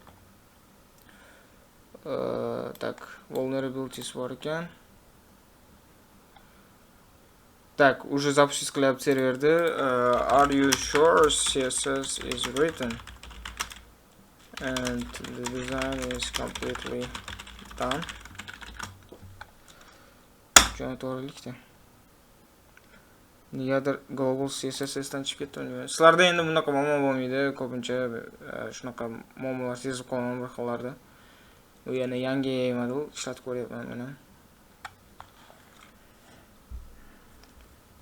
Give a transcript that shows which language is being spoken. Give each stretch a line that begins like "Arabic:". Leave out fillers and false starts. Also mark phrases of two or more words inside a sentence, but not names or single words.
Uzbek: Так, vulnerabilities bor ekan. Так,
Russian: уже запустить
Uzbek: qilyapti serverda.
English: Are you sure CSS is written and the design is completely done?
Uzbek: To'g'rilikda. Negadir global CSS-dan chiqib ketdi. Sizlarda endi bunaqa muammo bo'lmaydi. Ko'pincha shunaqa muammolar sezib qolaman bir xillarda. Bu yana yangi model ishlatib ko'ryapman buni.